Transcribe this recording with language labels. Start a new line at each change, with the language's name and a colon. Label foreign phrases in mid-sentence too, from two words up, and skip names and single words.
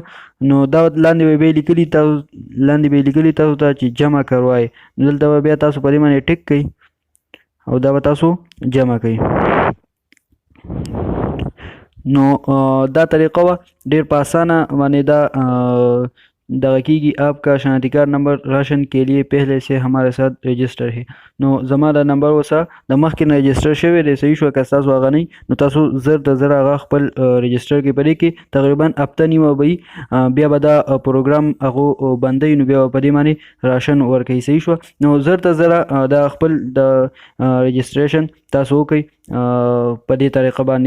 Pashto: نو دا لاندې به لیکلي تاسو ته چې جمع کروای. نو دلته به بیا تاسو په دې باندې ټیک کړئ او دا به تاسو جمع کړئ. نو دا طریقه وه ډېر په اسانه باندې دا دغه کېږي.
Urdu: آپ کا شناختی کارت نمبر راشن کے لیے پہلے سے ہمارے ساتھ رجسٹر ہے.
Pashto: نو زما دا نمبر وسه د مخکې نه رجسټر شوی دی. صحیح شوه. که ستاسو هغه نه وي نو تاسو زر د زر هغه خپل رجسټر کې په دې کې تقریبا هفته نیمه به وي بیا به دا پروګرام هغو بندوي نو بیا به په دې باندې راشن ورکوي. صحیح شوه. نو زر ته زره دا خپل د رجسټریشن تاسو وکړئ په دې طریقه باندې.